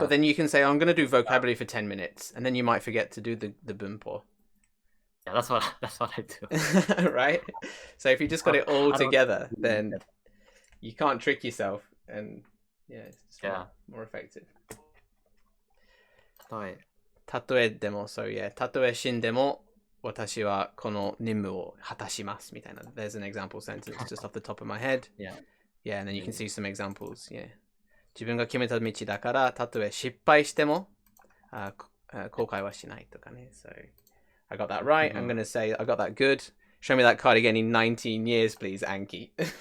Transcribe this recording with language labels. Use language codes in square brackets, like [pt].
[en] But then you can say, I'm going to do vocabulary for 10 minutes, and then you might forget to do the bunpo. Yeah, that's what I do. Right? So if you just got it all together, then you can't trick yourself, and it's more effective. [ja] 例えでも、 [en] so yeah, [ja] たとえ死んでも私はこの任務を果たしますみたいな。 [en] There's an example sentence just off the top of my head. Yeah, and then you can see some examples. Yeah. [ja] 自分が決めた道だから、たとえ失敗しても後悔はしないとかね。 [en] So I got that right. I'm going to say I got that good. Show me that card again in 19 years, please, Anki.